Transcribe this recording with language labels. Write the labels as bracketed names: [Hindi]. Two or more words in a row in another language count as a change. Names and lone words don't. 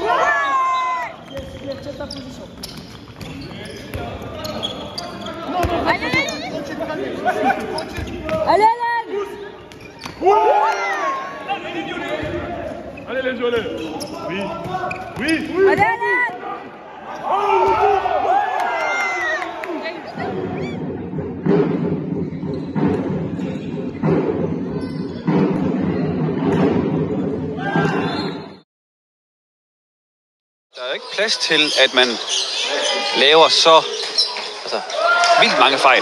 [French] Tiens ta position. Allez, allez! Allez les violets! Oui! Allez, allez! [Danish] Der er ikke plads til, at man laver så vildt mange fejl.